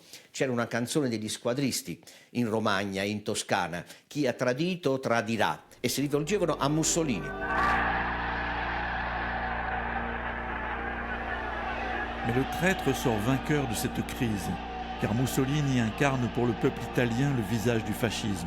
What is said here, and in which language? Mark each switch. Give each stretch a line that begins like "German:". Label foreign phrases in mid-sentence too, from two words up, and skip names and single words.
Italian: C'era una canzone degli squadristi in Romagna e in Toscana: chi ha tradito tradirà, e si rivolgevano a Mussolini.
French: Mais le traître sort vainqueur de cette crise, car Mussolini incarne pour le peuple italien le visage du fascisme.